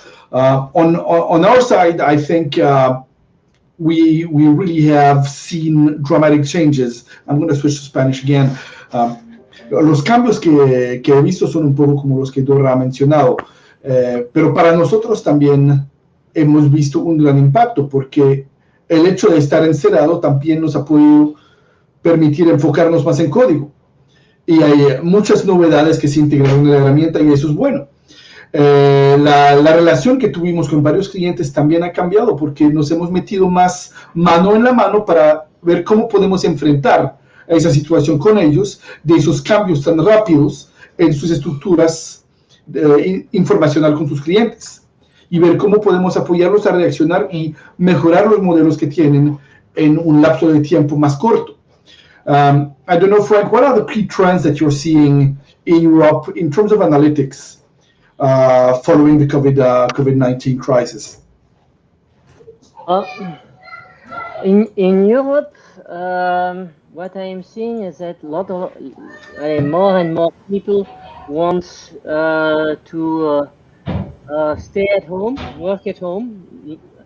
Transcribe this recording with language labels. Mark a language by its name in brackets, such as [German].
[English] On our side, I think we really have seen dramatic changes. I'm going to switch to Spanish again. [Spanish] Los cambios que he visto son un poco como los que Dora ha mencionado, pero para nosotros también hemos visto un gran impacto porque el hecho de estar encerrado también nos ha podido permitir enfocarnos más en código. Y hay muchas novedades que se integraron en la herramienta y eso es bueno. La relación que tuvimos con varios clientes también ha cambiado porque nos hemos metido más mano en la mano para ver cómo podemos enfrentar a esa situación con ellos, de esos cambios tan rápidos en sus estructuras informacional con sus clientes y ver cómo podemos apoyarlos a reaccionar y mejorar los modelos que tienen en un lapso de tiempo más corto. [English] I don't know, Frank, what are the key trends that you're seeing in Europe in terms of analytics following the COVID-19 crisis? In Europe, what I am seeing is that more and more people want to stay at home, work at home.